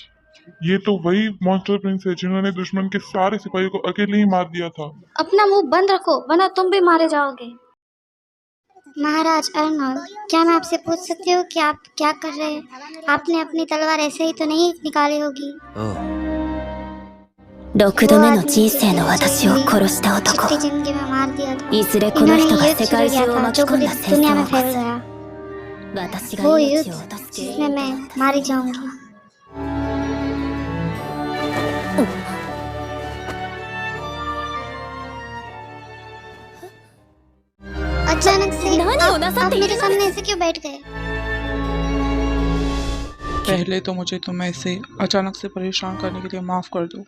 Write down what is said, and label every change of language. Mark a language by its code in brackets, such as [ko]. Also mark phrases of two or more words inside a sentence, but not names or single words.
[hi] ये तो वही [en] monster prince [hi] है जिन्होंने दुश्मन के सारे सिपाहियों को अकेले ही मार दिया था। अपना मुंह बंद रखो, वरना तुम भी मारे जाओगे। महाराज अर्नोल्ड, क्या मैं आपसे पूछ सकती हूँ कि आप क्या कर रहे हैं? आपने अपनी तलवार ऐसे ही तो नहीं निकाली होगी। [ja] 6 度目の人生の私を殺した男。 [hi] पिछली जिंदगी में मार दिया था। [ja] いずれこの人が [hi] इन्होंने [ja] 世 [hi] युद्ध [ja] 界 [hi] शुरू [ja] 中 [hi] किया [ja] を [hi] था [ja] 巻 [hi] जो [ja] き込ん [hi] पूरी [ja] だ戦 [hi] दुनिया [ja] 争 [hi] में [ja] を [hi] फैल [ja] 起こす。 [hi] गया। [ja] 私 [hi] वो [ja] が [hi] युद्ध [ja] 命を落として [hi] जिसमें मैं मारी जाऊंगी। अचानक से आप मेरे सामने ऐसे क्यों बैठ गए? पहले तो मुझे तुम ऐसे अचानक से परेशान करने के लिए माफ़ कर दो।